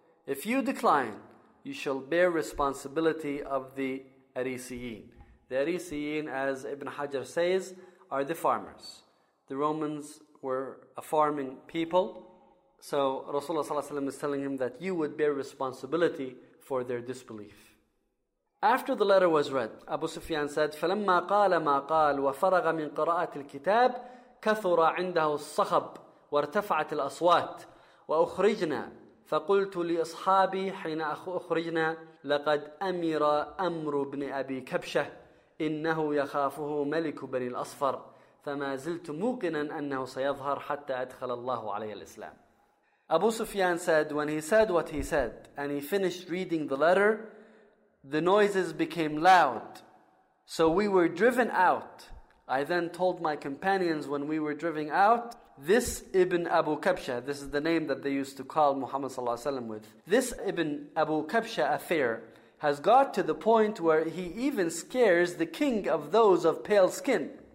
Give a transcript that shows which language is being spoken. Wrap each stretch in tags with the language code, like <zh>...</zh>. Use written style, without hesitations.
<en>If you decline, you shall bear responsibility of the Arisiyin. The Arisiyin, as Ibn Hajar says, are the farmers. The Romans were a farming people. So Rasulullah ﷺ is telling him that you would bear responsibility for their disbelief. After the letter was read, Abu Sufyan said,</en> <ar>فَلَمَّا قَالَ مَا قَالَ وَفَرَغَ مِنْ قَرَاءَةِ الْكِتَابِ كَثُرَ عِنْدَهُ الصَّخَبُ وَارْتَفَعَتِ الْأَصْوَاتِ وَأُخْرِجْنَا فَقُلْتُ لِأَصْحَابِي حِينَ أُخْرِجْنَا لَقَدْ أَمِرَ أَمْرُ بْنِ أَبِي كَبْشَةِ إِنَّهُ يَخَافُهُ مَلِكُ بَنِي الْأَصْفَرِ فَمَا زِلْتُ مُوقِنًا أَنَّهُ سَيَظْهَرْ حَتَّى أَدْخَلَ اللَّهُ عَلَيْهِ الْإِسْلَامِ.</ar> <en>Abu Sufyan said, when he said what he said, and he finished reading the letter, the noises became loud. So we were driven out. I then told my companions when we were driven out, this Ibn Abu Kabsha, this is the name that they used to call Muhammad sallallahu alaihi wasallam with, this Ibn Abu Kabsha affair has got to the point where he even scares the king of those of pale skin.</en>